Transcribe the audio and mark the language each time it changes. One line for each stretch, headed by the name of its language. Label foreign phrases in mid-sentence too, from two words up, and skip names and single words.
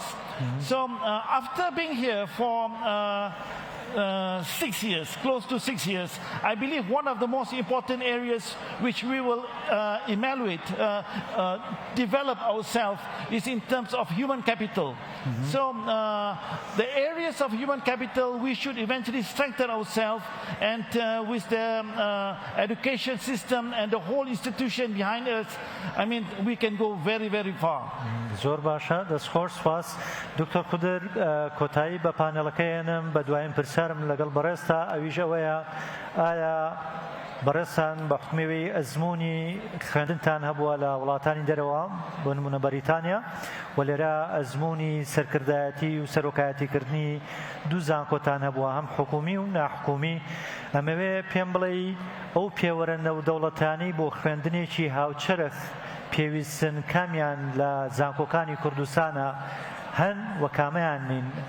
English: So after being here for 6 years, close to 6 years, I believe one of the most important areas which we will evaluate, develop ourselves is in terms of human capital. So the areas of human capital, we should eventually strengthen ourselves, and with the education system and the whole institution behind us, I mean, we can go very, very far.
Central Kurdish: زۆر باشە دەستخۆش سپاس دکتۆر خودر کۆتایی بە پانێڵەکەیەنم بە دوایین پرسیارم لەگەڵ بەڕێستا ئەویش ئەوەیە ئایا بەڕێستان بە حکومەوەی ئەزموونی خوێندنتان هەبووە لە وڵاتانی دەرەوە بۆ نمونە بەریتانیا و لێرە ئەزموونی سەرکردایەتی و سەرۆکایەتیکردنی دوو زانکۆتان هەبووە هەم حکومی و ناحکومی ئەمەوێ پێم بڵێ ئەو پێوەرە نەودەوڵەتانی بۆ خوێندنێکی هاوچەرخ پێویستن کامیان لە زانکۆکانی کوردستانە هەن و کامەیان نین